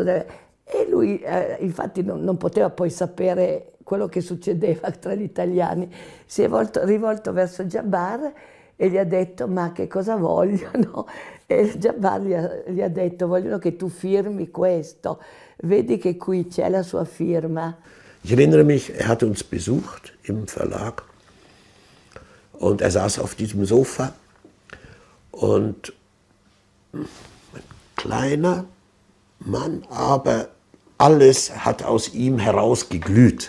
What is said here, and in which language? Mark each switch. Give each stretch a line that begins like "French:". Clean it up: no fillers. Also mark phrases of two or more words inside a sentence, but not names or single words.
Italian: E lui infatti non poteva poi sapere quello che succedeva tra gli italiani. Si è rivolto verso Jabbar e gli ha detto: ma che cosa vogliono? E Jabbar gli ha detto: vogliono che tu firmi questo, vedi che qui c'è la sua firma.
German: Ich erinnere mich, hat uns besucht im Verlag und saß auf diesem Sofa und ein kleiner Mann, aber alles hat aus ihm herausgeglüht.